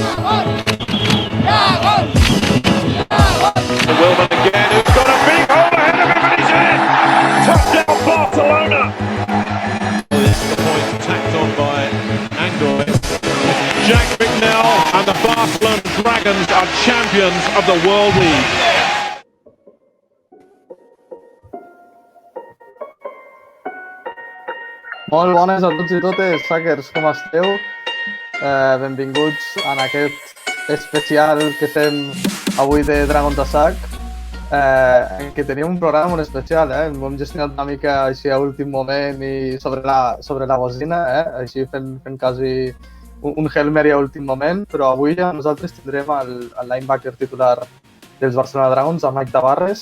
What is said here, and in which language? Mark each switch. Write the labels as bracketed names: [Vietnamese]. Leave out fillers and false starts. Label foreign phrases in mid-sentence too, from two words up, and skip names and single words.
[English] Wilman again, who's got a big hole ahead of him and he's in. Touchdown, Barcelona. This is the point tacked on by Angoy. Jack Bicknell and the Barcelona Dragons are champions of the World League. [Catalan] Molt bones a tots i totes, Sackers, com esteu? Benvinguts en aquest especial que fem avui de Dragons a Sac, que tenim un programa molt especial, ho hem gestionat una mica així a últim moment i sobre la bocina, així fent quasi un [English] Hail Mary [Catalan] a últim moment, però avui ja nosaltres tindrem el linebacker titular dels Barcelona Dragons, el Myke Tavarres.